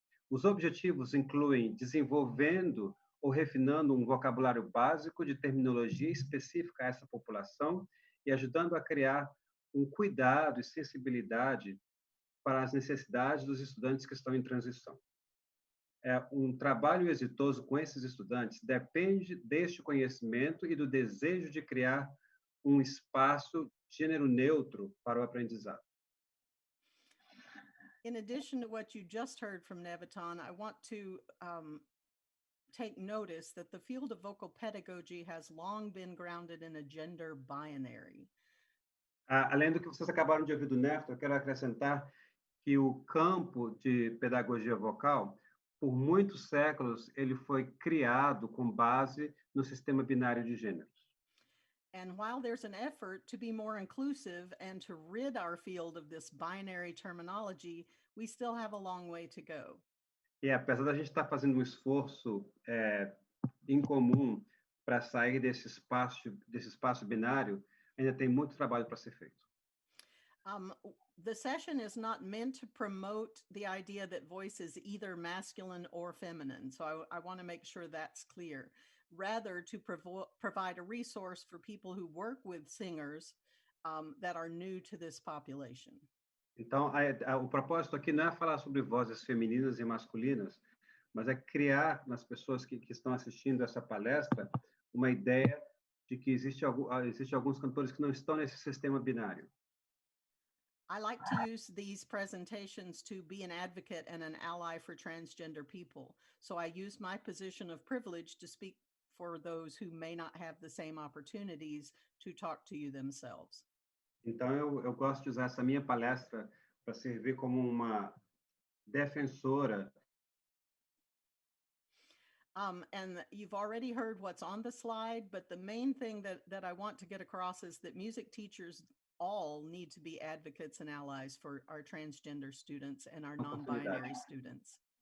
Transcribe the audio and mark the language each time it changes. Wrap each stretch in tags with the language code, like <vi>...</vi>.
<pt>Os objetivos incluem desenvolvendo ou refinando um vocabulário básico de terminologia específica a essa população e ajudando a criar um cuidado e sensibilidade para as necessidades dos estudantes que estão em transição. Um trabalho exitoso com esses estudantes depende deste conhecimento e do desejo de criar um espaço gênero neutro para o aprendizado.</pt> <en>In addition to what you just heard from Néviton, I want to take notice that the field of vocal pedagogy has long been grounded in a gender binary.</en> <pt>Além do que vocês acabaram de ouvir do Néviton, eu quero acrescentar que o campo de pedagogia vocal, por muitos séculos, ele foi criado com base no sistema binário de gêneros.</pt> <en>And while there's an effort to be more inclusive and to rid our field of this binary terminology, we still have a long way to go.</en> <pt>E apesar da gente estar fazendo um esforço em comum para sair desse espaço binário, ainda tem muito trabalho para ser feito.</pt> <en>The session is not meant to promote the idea that voice is either masculine or feminine. So I want to make sure that's clear. Rather, to provide a resource for people who work with singers that are new to this population.</en> <pt>Então, o propósito aqui não é falar sobre vozes femininas e masculinas, mas é criar nas pessoas que estão assistindo essa palestra uma ideia de que existe alguns cantores que não estão nesse sistema binário.</pt> <en>I like to use these presentations to be an advocate and an ally for transgender people. So I use my position of privilege to speak for those who may not have the same opportunities to talk to you themselves.</en> <pt>Então, eu gosto de usar essa minha palestra para servir como uma defensora.</pt> <en>And you've already heard what's on the slide, but the main thing that I want to get across is that music teachers all need to be advocates and allies for our transgender students and our non-binary students.</en>